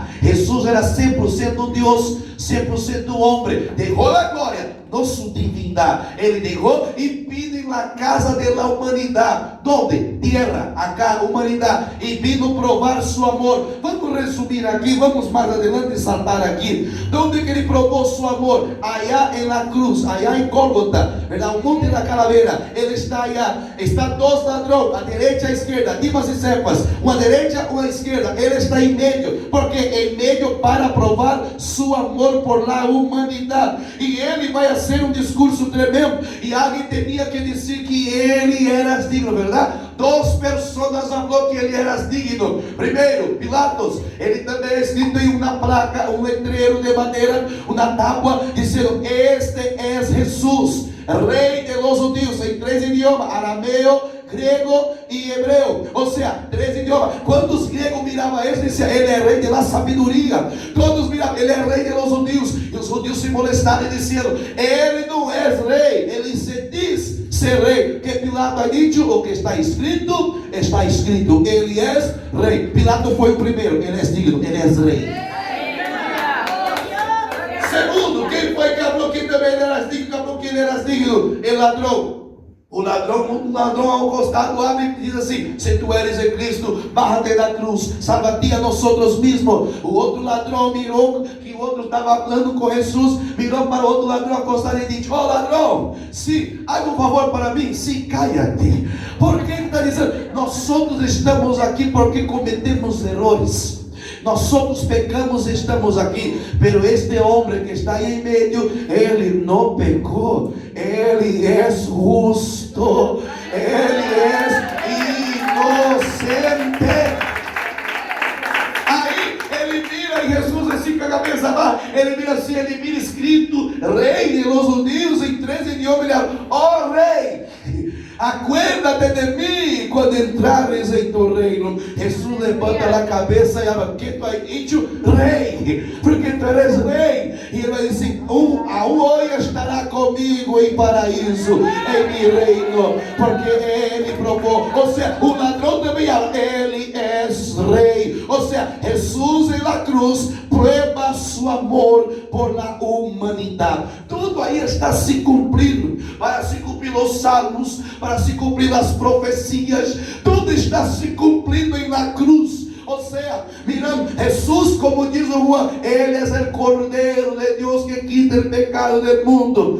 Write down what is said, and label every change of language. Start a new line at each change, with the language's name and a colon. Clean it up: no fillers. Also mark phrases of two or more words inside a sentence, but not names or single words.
Portuguese: Jesus era 100% Deus, 100% homem. Deixou a glória, não sua divindade. Ele deixou e vino na casa da humanidade. Onde? Terra, acá, humanidade. E vino provar seu amor. Vamos resumir aqui, vamos mais adelante saltar aqui. Onde que ele provou seu amor? Allá na cruz, allá em Gólgota, verdade? O monte da calavera. Ele está allá. Está dois ladrões, a direita e a esquerda, Dimas e Cefas, uma direita, uma esquerda. Ele está em meio, porque em meio para provar seu amor
Spanish: por la
Portuguese: humanidade. E ele vai fazer um discurso tremendo. E alguém tinha que dizer que ele era digno, verdade? Duas pessoas falou que ele era digno. Primeiro, Pilatos, ele também é escrito em uma placa, um letreiro de madeira, uma tábua, dizendo: este é Jesus, Rei
Spanish: de los judíos,
Portuguese: em 3 idiomas: arameu, grego e hebreu. Ou seja, 3 idiomas. Quando os gregos miravam ele, diziam: ele é rei da sabedoria. Todos miravam: ele é rei
Spanish: de los judíos.
Portuguese: E os judeus se molestaram e diziam: ele não é rei, ele se diz ser rei.
Spanish: Que Pilato ha dicho,
Portuguese: o que está escrito, ele é rei. Pilato foi o primeiro, ele é digno, ele é rei. Segundo, quem foi que falou que também ele era digno, que ele era digno? El ladrão. um ladrão ao costado abre e diz assim: se
Spanish: tu eres
Portuguese: o Cristo, bájate da cruz, salva-te a nós mesmos. O outro ladrão mirou que o outro estava falando com Jesus, mirou para o outro ladrão acostado e disse: oh ladrão, sim, haga um favor para mim, sim, cállate. Por que ele está dizendo? Nós outros estamos aqui porque cometemos erros. Nós outros pecamos e estamos aqui, pero este homem que está aí em meio, ele não pecou, ele é justo, ele é inocente. Aí ele mira e Jesus assim com a cabeça baixa, ele mira assim, ele mira escrito Rei
Spanish: de los Judíos
Portuguese: em 13 idiomas, ó Rei, acuérdate de mim quando entrares em tu reino. Jesus levanta a cabeça e fala:
Spanish: que tu has dicho, Rei, porque tu eres Rei.
Portuguese: E ele vai dizer: aún hoje estará comigo em paraíso, em meu reino, porque ele provou. Ou seja, o ladrão também fala: ele é Rei. Ou seja,
Spanish: Jesus em la cruz prueba su amor por la humanidade.
Portuguese: Tudo aí está se cumprindo, para se cumprir os salmos, para se cumprir as profecias, tudo está se cumprindo em
Spanish: la cruz.
Portuguese: Ou seja, mirando, Jesus, como diz o Juan, ele é o Cordeiro de Deus que quita o pecado do mundo.